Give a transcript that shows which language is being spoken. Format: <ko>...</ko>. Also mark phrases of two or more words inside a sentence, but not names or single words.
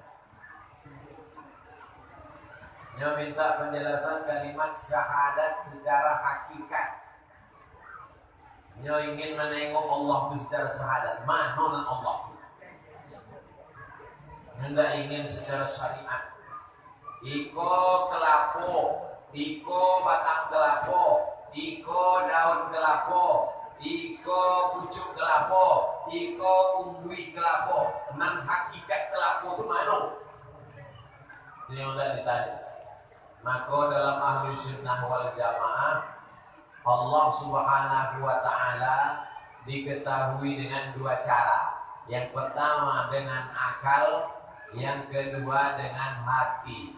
<id>Dia minta penjelasan kalimat syahadat secara hakikat. Dia ingin menengok Allah itu secara syahadat. Mana Allah? Hendak ingin secara syariat.</id> <min>Iko kelapo, iko batang kelapo, iko daun kelapo, iko pucuk kelapo, iko umbui kelapo. Nan hakikat kelapo itu mana?</min> <id>Ini yang tidak ditanya. Maka dalam</id> <ar>ahli sunnah wal jamaah Allah subhanahu wa ta'ala</ar> <id>diketahui dengan dua cara. Yang pertama dengan akal, yang kedua dengan hati.</id>